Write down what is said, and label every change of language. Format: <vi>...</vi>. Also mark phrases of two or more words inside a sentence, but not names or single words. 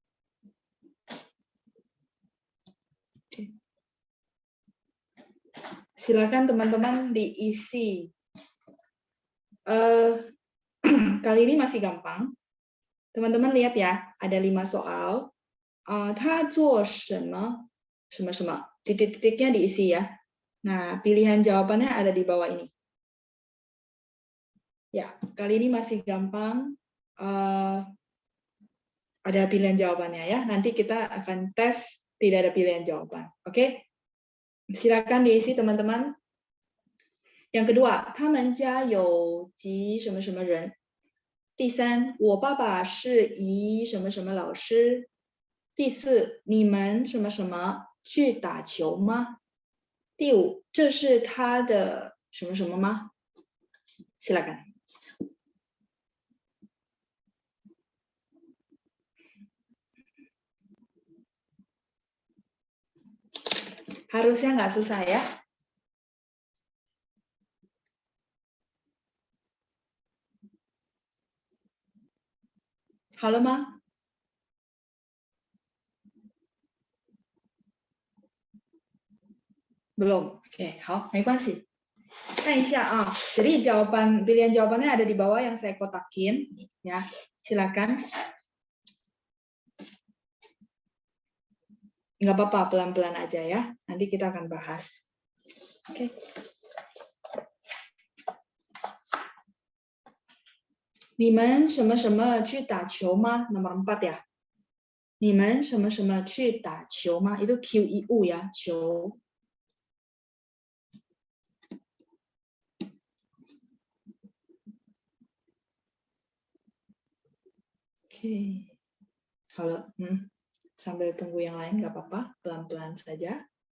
<id>Oke. Silakan teman-teman diisi. Kali ini masih gampang. Teman-teman lihat ya, ada 5 soal.</id> <zh>他做什么什么什么,</zh> <id>titik-titiknya diisi ya. Nah, pilihan jawabannya ada di bawah ini. Ya, kali ini masih gampang. Ada pilihan jawabannya ya. Nanti kita akan tes tidak ada pilihan jawaban. Oke? Silakan diisi teman-teman. Yang kedua,</id> <zh>他们家有几什么什么人. 第三，我爸爸是一什么什么老师. 第四，你们什么什么去打球吗? 第五，这是他的什么什么吗?</zh> <id>Silakan. Harusnya nggak susah ya. Halo, Ma? Belum. Oke,</id> <zh>好，没关系。看一下啊.</zh> <id>Jadi pilihan jawabannya ada di bawah yang saya kotakin ya. Silakan. Nggak apa-apa, pelan-pelan aja ya. Nanti kita akan bahas. Oke.</id> <zh>Nimen 什么什么去打球吗?</zh> <id>Nomor 4 ya.</id> <zh>Nimen 什么什么去打球吗?</zh> <id>Itu QIU ya, 球. Oke. Halo. Sambil tunggu yang lain nggak apa-apa, pelan-pelan saja.</id>